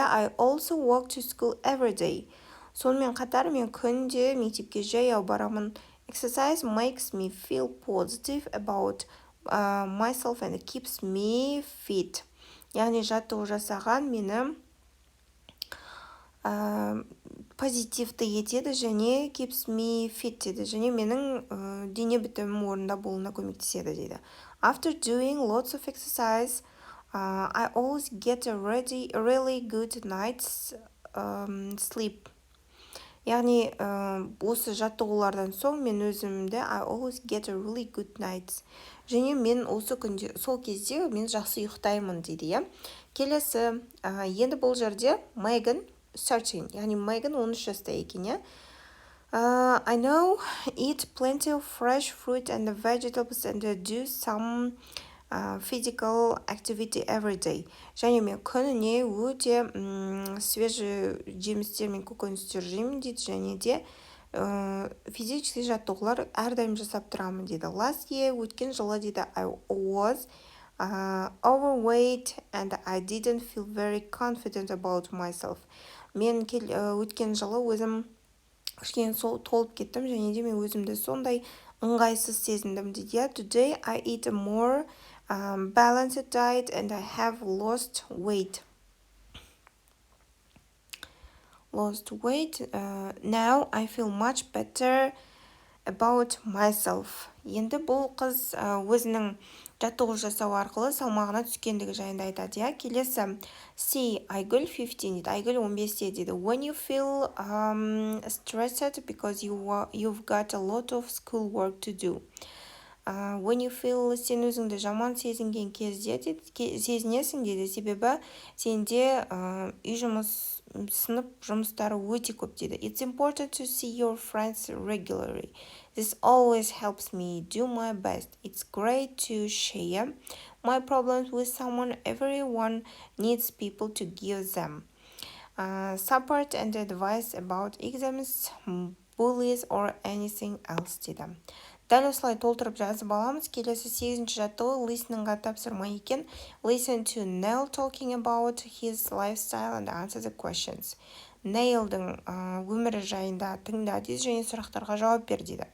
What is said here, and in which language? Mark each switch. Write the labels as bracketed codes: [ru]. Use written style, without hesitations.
[en] I also walk to school every day. [kk] Сонымен қатар мен күнде мектепке жаяу барамын. [en] Exercise makes me feel positive about myself and keeps me fit. [kk] Яғни жаттығу жасаған мені позитивті етеді және [en] keeps me fit [kk] деді. Және менің дене бітімім орында болуына көмектеседі дейді. [en] After doing lots of exercise, I always get a really good night's sleep. [kk] Яғни осы жаттығулардан соң мен өзімді [en] I always get a really good night. [kk] Және мен осы күнде, сол кезде мен жақсы ұйықтаймын дейді. Келесі, енді бұл жерде Megan 13, яғни Megan 13 жаста екен. [en] I know, eat plenty of fresh fruit and vegetables and do some physical activity every day. [kk] Және мен күніне өте свежий жемістер мен көкөністер жеймін дейді, және де физический жаттығулар әрдайым жасап тұрамын дейді. [en] Last year, [kk] өткен жылы дейді, [en] I was overweight and I didn't feel very confident about myself. [kk] Мен өткен жылы өзім кішкене толып кеттім, және де мен өзімді сондай ыңғайсыз сезіндім дейді. [en] Today I eat a more balanced diet and I have lost weight. Now I feel much better about myself. [kk] Енді бұл қыз өзінің жаттығу жасау арқылы салмағына түскендігі жайында айтады. Келесі C. Айгүл 15 дейді. Айгүл 15 дейді. [en] When you feel stressed because you've got a lot of school work to do. When you feel [kk] сен өзіңді жаман сезінген кезде сезінесің дейді, себебі сенде сынып жұмыстары өте көп дейді. [en] It's important to see your friends regularly. This always helps me do my best. It's great to share my problems with someone. Everyone needs people to give them support and advice about exams, bullies or anything else дейді. [kk] Дәл осылай толтырып жазып аламыз. Келесі 8-ші жаттығу listeningға тапсырма екен. [en] Listen to Neil talking about his lifestyle and answer the questions. [kk] Нейлдің өмірі жайында тыңда дейді, және сұрақтарға жауап бер дейді.